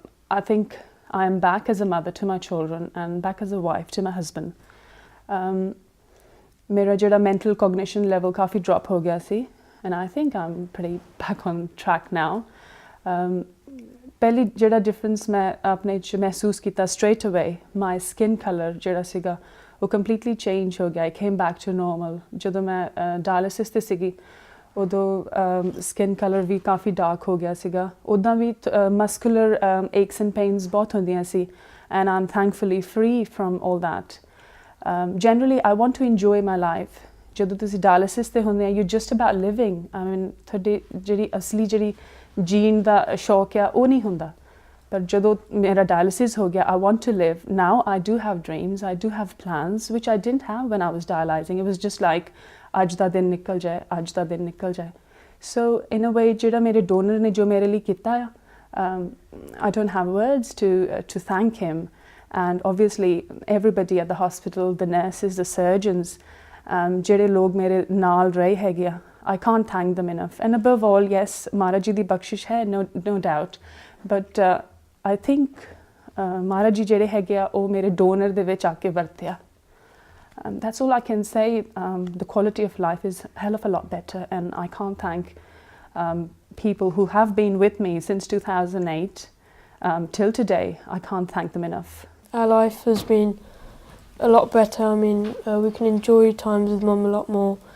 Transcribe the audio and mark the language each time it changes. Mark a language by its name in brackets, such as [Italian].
[English] I think I am back as a mother to my children and back as a wife to my husband. [Punjabi] ਮੇਰਾ ਜਿਹੜਾ [English] mental cognition level [Punjabi] ਕਾਫੀ [English] drop [Punjabi] ਹੋ ਗਿਆ ਸੀ, [English] and I think I'm pretty back on track now. [Punjabi] ਪਹਿਲੀ ਜਿਹੜਾ difference ਮੈਂ ਆਪਣੇ 'ਚ ਮਹਿਸੂਸ ਕੀਤਾ [English] straight away, my skin colour [Punjabi] ਜਿਹੜਾ ਸੀਗਾ ਉਹ [English] completely change [Punjabi] ਹੋ ਗਿਆ। [English] I came back to normal. [Punjabi] ਜਦੋਂ ਮੈਂ dialysis 'ਤੇ ਸੀਗੀ ਉਦੋਂ ਸਕਿਨ ਕਲਰ ਵੀ ਕਾਫੀ ਡਾਰਕ ਹੋ ਗਿਆ ਸੀਗਾ। ਉੱਦਾਂ ਵੀ [English] muscular aches and pains [Punjabi] ਬਹੁਤ ਹੁੰਦੀਆਂ ਸੀ, [English] And I am thankfully free from all that. Generally I want to enjoy my life. [Punjabi] ਜਦੋਂ ਤੁਸੀਂ ਡਾਇਲਿਸਿਸ 'ਤੇ ਹੁੰਦੇ ਆ, [English] You just about living. [Punjabi] ਤੁਹਾਡੀ ਜਿਹੜੀ ਅਸਲੀ ਜਿਹੜੀ ਜੀਣ ਦਾ ਸ਼ੌਕ ਆ ਉਹ ਨਹੀਂ ਹੁੰਦਾ। ਪਰ ਜਦੋਂ ਮੇਰਾ ਡਾਇਲਿਸਿਸ ਹੋ ਗਿਆ, [English] I want to live now. I do have dreams, I do have plans which I didn't have when I was dialysing. It was just like [Punjabi] ਅੱਜ ਦਾ ਦਿਨ ਨਿਕਲ ਜਾਏ, ਅੱਜ ਦਾ ਦਿਨ ਨਿਕਲ ਜਾਏ। [English] so in a way [Punjabi] ਜਿਹੜਾ ਮੇਰੇ ਡੋਨਰ ਨੇ ਜੋ ਮੇਰੇ ਲਈ ਕੀਤਾ ਆ, [English] I don't have words to thank him. And obviously everybody at the hospital, the nurses, the surgeons, [Punjabi] ਜਿਹੜੇ ਲੋਕ ਮੇਰੇ ਨਾਲ ਰਹੇ ਹੈਗੇ ਆ, [English] I can't thank them enough. And above all, yes, Maharaj ji [Punjabi] ਦੀ ਬਖਸ਼ਿਸ਼ ਹੈ, [English] no doubt. But I think [Punjabi] Maharaj ji ਜਿਹੜੇ ਹੈਗੇ ਆ ਉਹ ਮੇਰੇ ਡੋਨਰ ਦੇ ਵਿੱਚ ਆ ਕੇ ਵਰਤਿਆ। [English] That's all I can say. The quality of life is a hell of a lot better, and I can't thank people who have been with me since 2008 till today. I can't thank them enough. Our life has been a lot better. I mean, we can enjoy times with Mum a lot more.